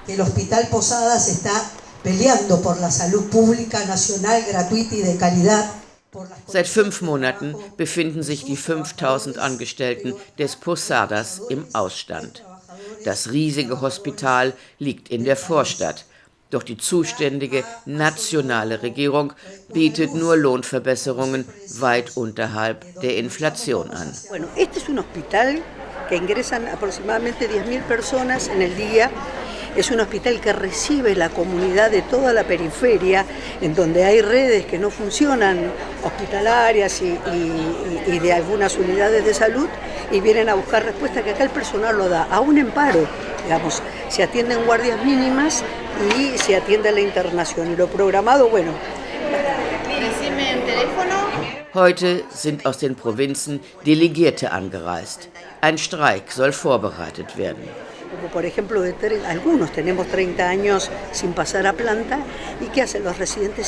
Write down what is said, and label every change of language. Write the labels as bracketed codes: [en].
[es] El Hospital Posadas está peleando por la salud pública nacional, gratuita y de calidad. [de] Seit 5 Monaten befinden sich die 5000 Angestellten des Posadas im Ausstand. Das riesige Hospital liegt in der Vorstadt. Doch die zuständige nationale Regierung bietet nur Lohnverbesserungen weit unterhalb der Inflation an. [es] Bueno, este es un hospital que ingresan aproximadamente 10.000 personas en el día. Es un hospital que recibe la comunidad de toda la periferia, en donde hay redes que no funcionan, hospitalarias y de algunas unidades de salud, y vienen a buscar respuesta que acá el personal lo da, aún en paro, digamos, se atienden guardias mínimas y se atiende a la internación. Y lo programado, bueno. Decime el teléfono. [de] Heute sind aus den Provinzen Delegierte angereist. Ein Streik soll vorbereitet werden. [es] Como por ejemplo, algunos tenemos 30 años sin pasar a planta, y ¿qué hacen los residentes?